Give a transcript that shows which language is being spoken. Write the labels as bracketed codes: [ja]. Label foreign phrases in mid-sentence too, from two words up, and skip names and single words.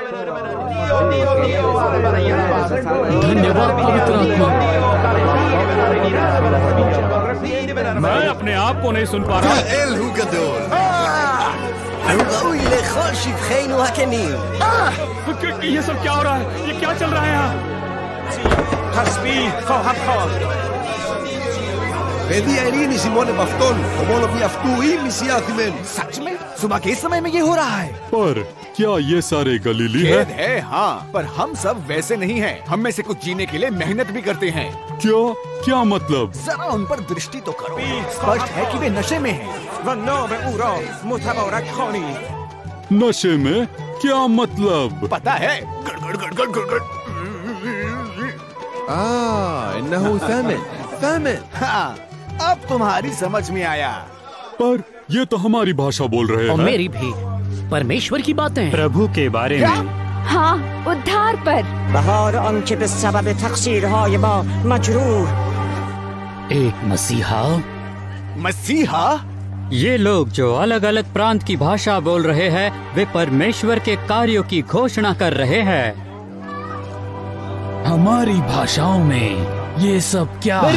[hi] धन्यवाद पवित्र आत्मा। मैं अपने आप को नहीं सुन पा रहा। ये सब क्या हो रहा है? ये क्या चल रहा है यहाँ? [fa] تسبیح خواهم خواند. [hi] सच में सुबह के समय में ये हो रहा है? पर क्या ये सारे गलीली खेद है, हाँ, पर हम सब वैसे नहीं हैं। हम में से कुछ जीने के लिए मेहनत भी करते हैं। क्या मतलब? जरा उन पर दृष्टि तो करो, स्पष्ट है कि वे नशे में हैं। [fa] و نام او را متبارک خوانید. [hi] नशे में क्या मतलब? पता है, गड़गड़ गड़गड़ गड़गड़। इन्नहु ثامن. हाँ, अब तुम्हारी समझ में आया। पर ये तो हमारी भाषा बोल रहे हैं। और मेरी भी। परमेश्वर की बातें। प्रभु के बारे में। हाँ, उद्धार पर। [fa] بهار آنکه به سبب تقصیرهای ما مجروح. [hi] एक मसीहा। मसीहा? ये लोग जो अलग अलग प्रांत की भाषा बोल रहे हैं, वे परमेश्वर के कार्यों की घोषणा कर रहे हैं। हमारी भाषाओं में ये सब क्या है?